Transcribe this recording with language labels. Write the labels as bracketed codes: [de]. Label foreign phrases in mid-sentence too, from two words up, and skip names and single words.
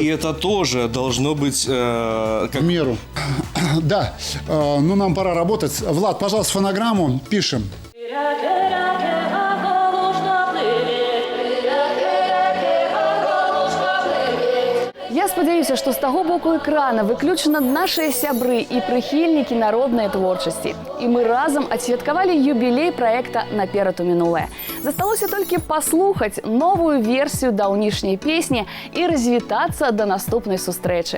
[ru] И это тоже должно быть... В меру. Да, ну нам пора работать. Влад, пожалуйста, фонограмму пишем. [be] Я спадзяюся, што з таго боку экрана выключна нашыя сябры і прыхільнікі народнай творчасці. І мы разам адсвяткавалі юбілей праекта «Наперад у мінулае». Засталося толькі паслухаць новую версію даўнішняй песні і развітацца да наступнай сустрэчы.